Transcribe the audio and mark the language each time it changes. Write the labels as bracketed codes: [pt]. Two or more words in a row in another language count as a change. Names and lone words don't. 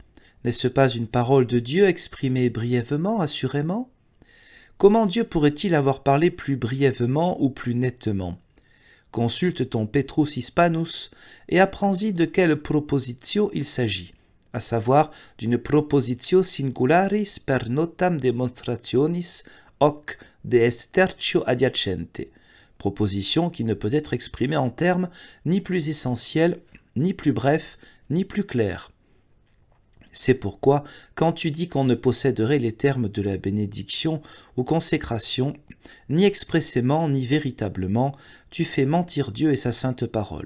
[fr] N'est-ce pas une parole de Dieu exprimée brièvement, assurément ? Comment Dieu pourrait-il avoir parlé plus brièvement ou plus nettement ? Consulte ton Petrus Hispanus et apprends-y de quelle propositio il s'agit, à savoir d'une [la] propositio singularis per notam demonstrationis hoc de est tertio adiacente, [fr] proposition qui ne peut être exprimée en termes ni plus essentiels, ni plus brefs, ni plus clairs. C'est pourquoi, quand tu dis qu'on ne posséderait les termes de la bénédiction ou consécration, ni expressément ni véritablement, tu fais mentir Dieu et sa sainte parole.